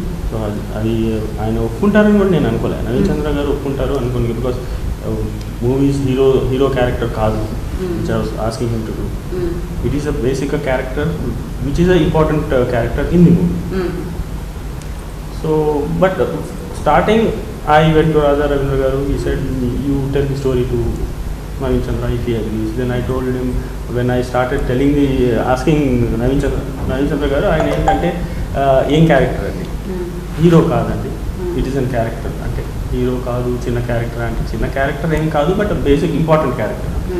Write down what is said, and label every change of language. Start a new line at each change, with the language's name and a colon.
Telugu: So ఆయన ఒప్పుకుంటారని కూడా నేను అనుకోలే. నవీన్ చంద్ర గారు ఒప్పుకుంటారు అనుకోను, బికాస్ మూవీస్ హీరో క్యారెక్టర్ కాదు
English: which I was asking him to do. It is a basic character which is an important character in the movie. So but starting I went to Raja Ravindra garu, he said you tell the story to Naveen Chandra if he agrees. Then I told him, when I started asking
Telugu: Naveen Chandra garu, ఆయన ఏంటంటే ఏం character అండి, hero కాదండి,
English: it is an character
Telugu: అంటే hero కాదు, చిన్న character అంటే చిన్న క్యారెక్టర్ ఏం కాదు,
English: But basic important character.